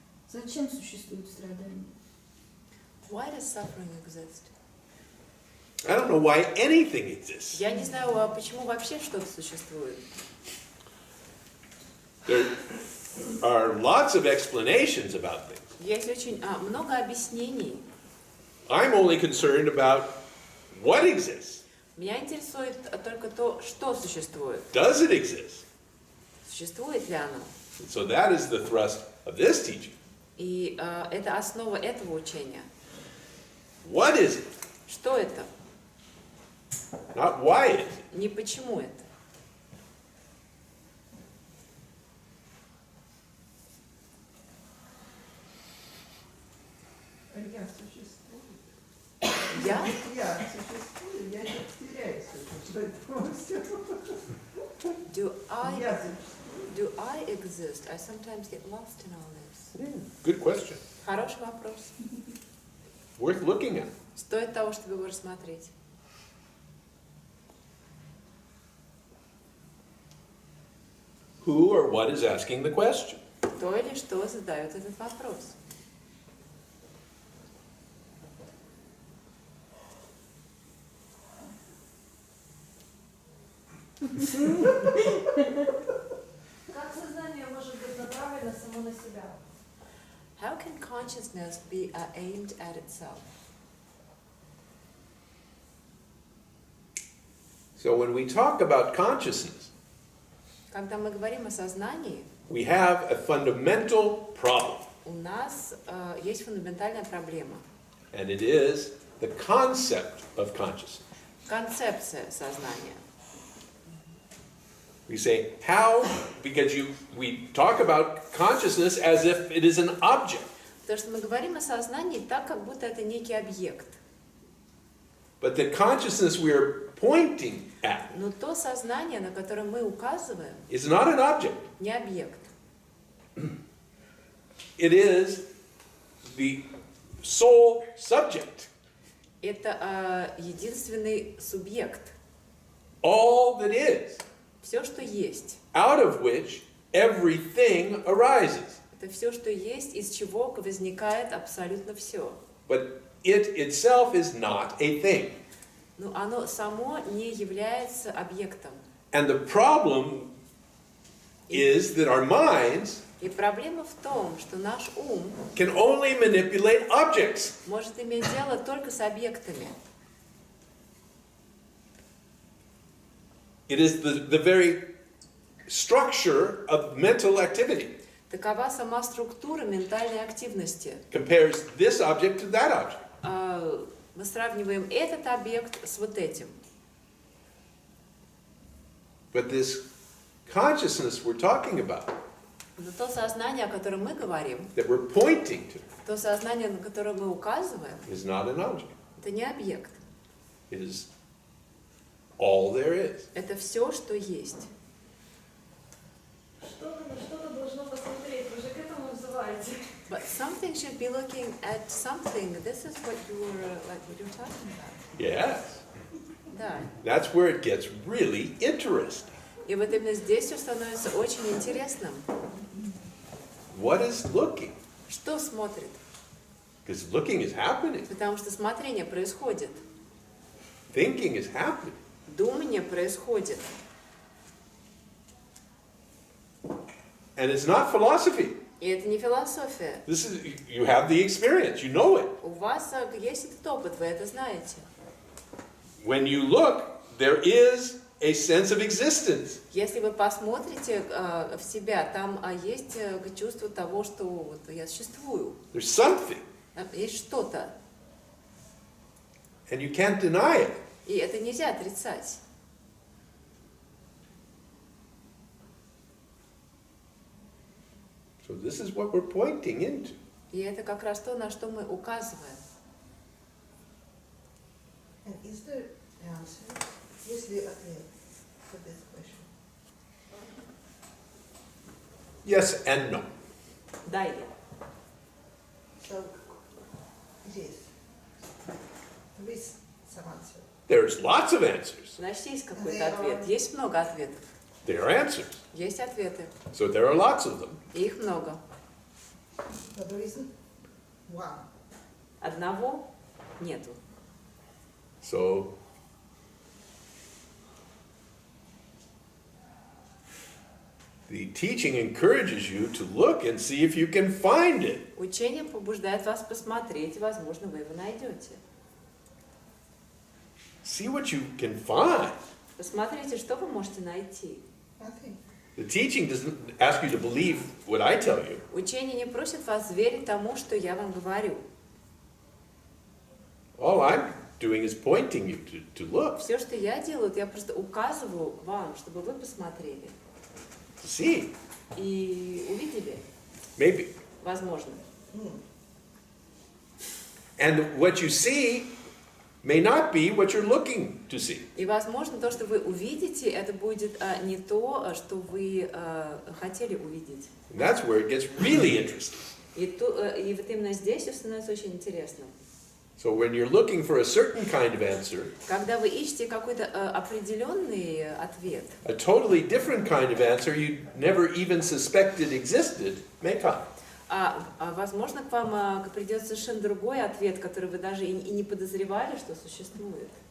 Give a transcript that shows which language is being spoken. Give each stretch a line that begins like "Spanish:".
Russian: Зачем существует страдание?
English: Why does suffering exist? I don't know why anything exists.
Russian: Я не знаю, почему вообще что-то существует.
English: There are lots of explanations about things.
Russian: Есть очень много объяснений.
English: I'm only concerned about what exists.
Russian: Меня интересует только то, что существует.
English: Does it exist?
Russian: Существует ли оно?
English: And so that is the thrust of this teaching.
Russian: И это основа этого учения.
English: What is it?
Russian: Что это?
English: Not why it is.
Russian: Не почему это. Я существую. Я? Я существую, я не теряюсь в этом всем.
English: Do
Russian: Я
English: I,
Russian: существую.
English: do I exist? I sometimes get lost in all this. Good question.
Russian: Хороший вопрос.
English: Worth looking at.
Russian: Стоит того, чтобы его рассмотреть.
English: Who or what is asking the question?
Russian: Кто или что задает этот вопрос? Как сознание может быть направлено само на себя?
English: How can consciousness be aimed at itself? So when we talk about consciousness,
Russian: Когда мы говорим о сознании,
English: we have a fundamental problem,
Russian: у нас есть фундаментальная проблема.
English: and it is the concept of consciousness.
Russian: Концепция сознания.
English: We say, how? Because we talk about consciousness as if it is an object.
Russian: Потому что мы говорим о сознании так, как будто это некий объект.
English: But the consciousness we are pointing at
Russian: Но то сознание, на которое мы указываем,
English: is not an object.
Russian: не объект.
English: It is the sole subject.
Russian: Это единственный субъект.
English: All that is,
Russian: Все, что есть.
English: out of which everything arises.
Russian: Это все, что есть, из чего возникает абсолютно все.
English: But it itself is not a thing.
Russian: Но оно само не является объектом.
English: And the problem is that our minds
Russian: И проблема в том, что наш ум
English: can only manipulate objects.
Russian: может иметь дело только с объектами.
English: It is the very structure of mental activity.
Russian: Такова сама структура ментальной активности.
English: Compares this object to that object.
Russian: Мы сравниваем этот объект с вот этим.
English: But this consciousness we're talking about,
Russian: Но то сознание, о котором мы говорим,
English: that we're pointing to,
Russian: то сознание, на которое мы указываем,
English: is not an object.
Russian: это не объект.
English: It is all there is.
Russian: Это все, что есть. Что-то на что-то должно посмотреть, вы же к этому взываете.
English: But something should be looking at something. This is what you were what you're talking about. Yes.
Russian: Да.
English: That's where it gets really interesting.
Russian: И вот именно здесь все становится очень интересным.
English: What is looking?
Russian: Что смотрит?
English: Because looking is happening.
Russian: Потому что смотрение происходит.
English: Thinking is happening.
Russian: Думание происходит.
English: And it's not philosophy.
Russian: И это не философия.
English: This is, you have the experience, you know it.
Russian: У вас есть этот опыт, вы это знаете.
English: When you look, there is a sense of existence.
Russian: Если вы посмотрите в себя, там есть чувство того, что вот я существую.
English: There's something,
Russian: Есть что-то.
English: and you can't deny it.
Russian: И это нельзя отрицать.
English: So this is what we're pointing into.
Russian: И это как раз то, на что мы указываем.
English: And is there answer?
Russian: Есть ли ответ
English: for this question? Yes and no.
Russian: Да или?
English: So, it is. There is some answer. There's lots of answers.
Russian: Значит, есть какой-то ответ. Есть много ответов.
English: There are answers.
Russian: Есть ответы.
English: So there are lots of them.
Russian: И их много.
English: But there isn't one.
Russian: Одного нету.
English: So, the teaching encourages you to look and see if you can find it.
Russian: Учение побуждает вас посмотреть, возможно, вы его найдете.
English: See what you can find.
Russian: Посмотрите, что вы можете найти.
English: Nothing. The teaching doesn't ask you to believe what I tell you.
Russian: Учение не просит вас верить тому, что я вам говорю.
English: All I'm doing is pointing you to look,
Russian: Все, что я делаю, я просто указываю вам, чтобы вы посмотрели
English: to see.
Russian: и увидели,
English: Maybe.
Russian: возможно.
English: And what you see may not be what you're looking to see.
Russian: И, возможно, то, что вы увидите, это будет не то, что вы хотели увидеть.
English: And that's where it gets really interesting.
Russian: И вот именно здесь все становится очень интересным.
English: So when you're looking for a certain kind of answer,
Russian: Когда вы ищете какой-то определенный ответ,
English: a totally different kind of answer you never even suspected existed may come.
Russian: возможно, к вам придет совершенно другой ответ, который вы даже и не подозревали, что существует.